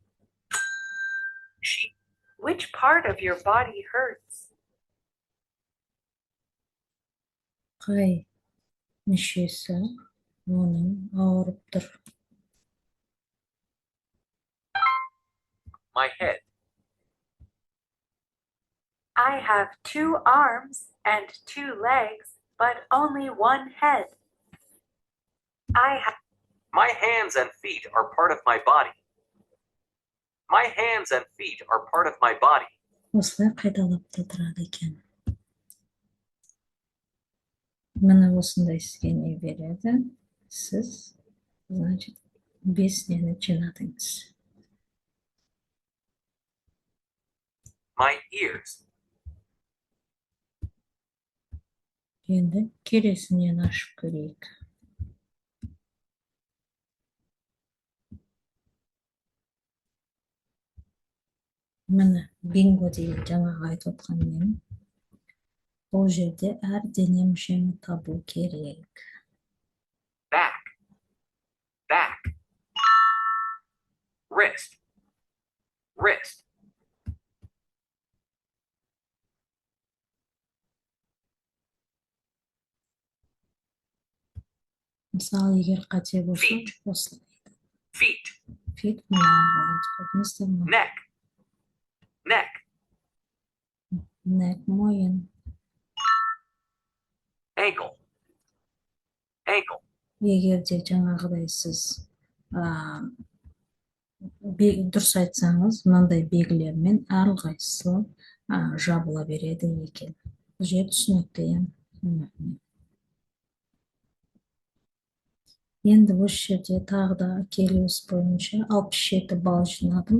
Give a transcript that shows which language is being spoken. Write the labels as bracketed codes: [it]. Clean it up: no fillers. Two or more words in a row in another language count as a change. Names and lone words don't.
[en] Which part of your body hurts? [kk] Қай мүшесі оның ауырып тұр. [en] my head. I have 2 arms and 2 legs, but only 1 head. My hands and feet are part of my body. My hands and feet are part of my body. [kk] Осылай қайталап та тұрады екен. Міне осындай сізге не береді? Сіз, значит, 5 нені жинадыңыз. [en] My ears. [kk] Енді келесінен ашып көрейік. Міне бинго деген жаңағы айтып отқан мен. Бұл жерде әр дене мүшені табу керек. [en] Back. Back. Wrist. Wrist. [kk] Мысалы, егер қате болса, [en] Feet. [kk] осылай. [en] Feet. [kk] Feet мына. [en] Neck. Neck. [kk] Neck мойын. [en] Ankle. Ankle. [kk] егер де жаңағыдай сіз дұрыс айтсаңыз, мынандай белгілермен әрқайсысы жабыла береді екен. Бұл жер түсінікті, иә. Енді осы жерде тағы да келіс бойынша 67 балл жинадым.